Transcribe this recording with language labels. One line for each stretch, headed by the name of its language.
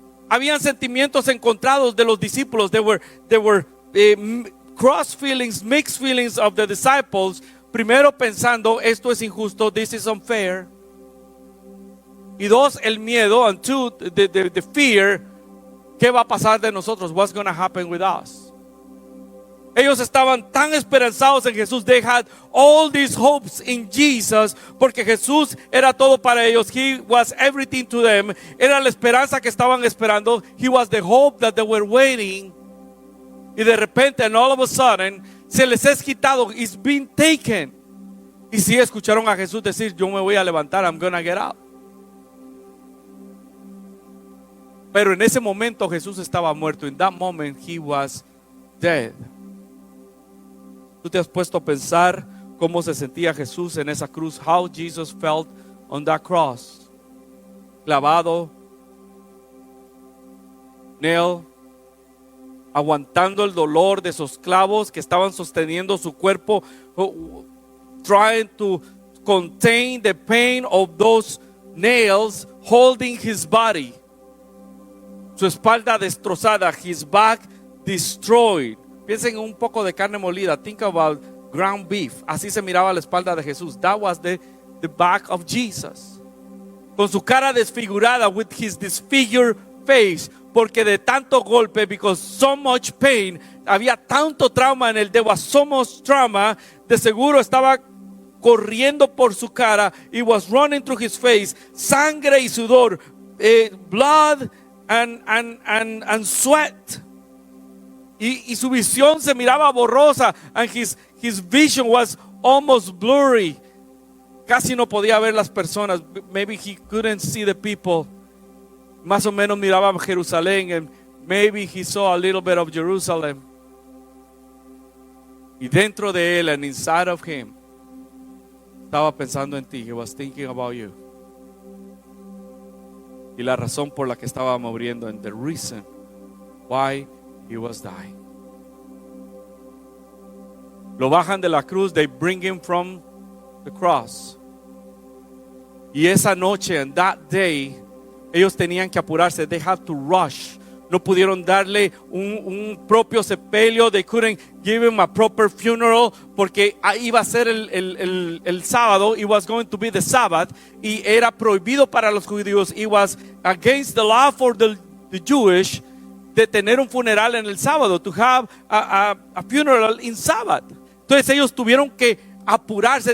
Spanish: Habían sentimientos encontrados de los discípulos.
English: There were cross feelings, mixed feelings of the disciples.
Spanish: Primero pensando, esto es injusto,
English: this is unfair.
Spanish: Y dos, el miedo.
English: And two, the fear.
Spanish: ¿Qué va a pasar de nosotros?
English: What's going to happen with us?
Spanish: Ellos estaban tan esperanzados en Jesús.
English: They had all these hopes in Jesus,
Spanish: porque Jesús era todo para ellos.
English: He was everything to them.
Spanish: Era la esperanza que estaban esperando.
English: He was the hope that they were waiting.
Spanish: Y de repente,
English: and all of a sudden,
Spanish: se les es quitado.
English: It's been taken.
Spanish: Y sí escucharon a Jesús decir, yo me voy a levantar,
English: I'm gonna get up.
Spanish: Pero en ese momento Jesús estaba muerto.
English: In that moment, he was dead.
Spanish: ¿Tú te has puesto a pensar cómo se sentía Jesús en esa cruz?
English: How Jesus felt on that cross.
Spanish: Clavado, nail, aguantando el dolor de esos clavos que estaban sosteniendo su cuerpo,
English: trying to contain the pain of those nails, holding his body.
Spanish: Su espalda destrozada,
English: his back destroyed.
Spanish: Piensen en un poco de carne molida.
English: Think about ground beef.
Spanish: Así se miraba la espalda de Jesús.
English: That was the back of Jesus.
Spanish: Con su cara desfigurada,
English: with his disfigured face,
Spanish: porque de tanto golpe,
English: because so much pain,
Spanish: había tanto trauma en él.
English: There was so much trauma.
Spanish: De seguro estaba corriendo por su cara.
English: It was running through his face.
Spanish: Sangre y sudor,
English: blood and sweat.
Spanish: Y su visión se miraba borrosa,
English: and his vision was almost blurry.
Spanish: Casi no podía ver las personas.
English: Maybe he couldn't see the people.
Spanish: Más o menos miraba Jerusalén,
English: and maybe he saw a little bit of Jerusalem.
Spanish: Y dentro de él,
English: and inside of him,
Spanish: estaba pensando en ti.
English: He was thinking about you.
Spanish: Y la razón por la que estaba muriendo,
English: and the reason why he was dying.
Spanish: Lo bajan de la cruz.
English: They bring him from the cross.
Spanish: Y esa noche,
English: and that day,
Spanish: ellos tenían que apurarse.
English: They had to rush.
Spanish: No pudieron darle un propio sepelio.
English: They couldn't give him a proper funeral,
Spanish: porque ahí iba a ser el sábado.
English: It was going to be the Sabbath.
Spanish: Y era prohibido para los judíos.
English: It was against the law for the Jewish
Spanish: de tener un funeral en el sábado.
English: To have a funeral in Sabbath.
Spanish: Entonces ellos tuvieron que apurarse.